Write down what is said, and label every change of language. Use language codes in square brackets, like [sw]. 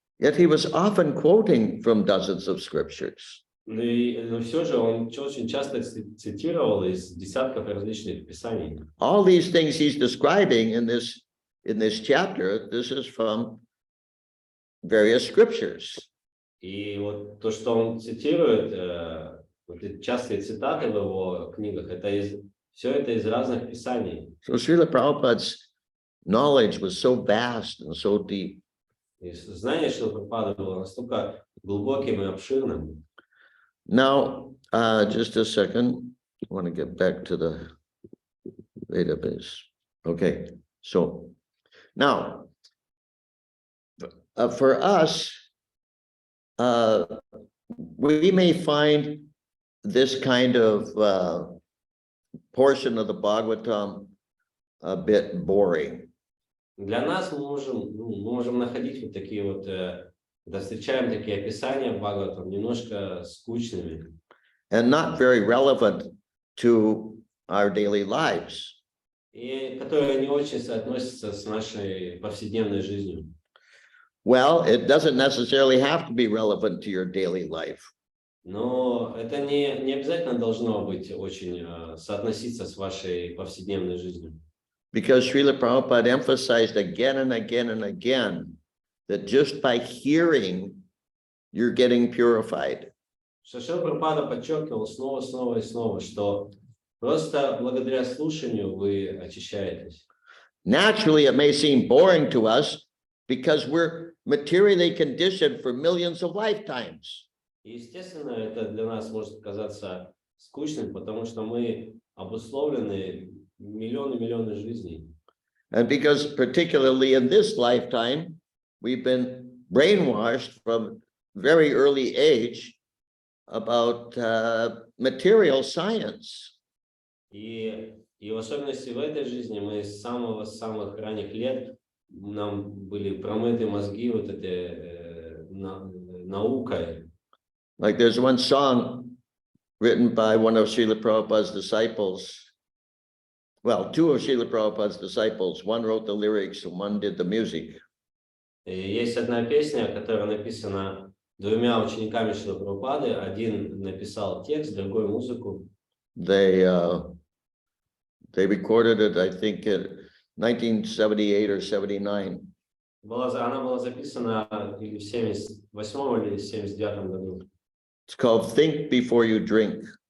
[en] Yet he was often quoting from dozens of scriptures. [ru] Но все же он очень часто цитировал из десятков различных писаний. [en] All these things he's describing in this chapter, this is from various scriptures. [ru] И вот то, что он цитирует, вот эти частые цитаты в его книгах, все это из разных писаний. [en] So Srila Prabhupada's knowledge was so vast and so deep. [ru] И знание Шрилы Прабхупады было настолько глубоким и обширным. [en] Now, just a second. I want to get back to the database. Okay, so now for us, we may find this kind of portion of the Bhagavatam a bit boring. [ru] Для нас мы можем находить вот такие вот, когда встречаем такие описания Бхагаватам, немножко скучными. [en] And not very relevant to our daily lives. [ru] И которые не очень соотносятся с нашей повседневной жизнью. [en] Well, it doesn't necessarily have to be relevant to your daily life. [ru] Но это не обязательно должно быть очень соотноситься с вашей повседневной жизнью. [en] Because Srila Prabhupada emphasized again and again and again that just by hearing, you're getting purified. [ru] Шрила Прабхупада подчеркивал снова и снова, что просто благодаря слушанию вы очищаетесь. [en] Naturally, it may seem boring to us because we're materially conditioned for millions of lifetimes. [ru] Естественно, это для нас может казаться скучным, потому что мы обусловлены миллионы жизней. [en] And because particularly in this lifetime, we've been brainwashed from very early age about material science. [ru] И в особенности в этой жизни мы с самых ранних лет нам были промыты мозги вот этой наукой. [en] Like there's one song written by one of Srila Prabhupada's disciples. Well, two of Srila Prabhupada's disciples. One wrote the lyrics and one did the music. [ru] И есть одна песня, которая написана двумя учениками Шрилы Прабхупады. Один написал текст, другой музыку. [en] They recorded it, I think, in 1978 or 79. [ru] Она была записана или в 78 или 79 году. [en] It's called "Think Before You Drink."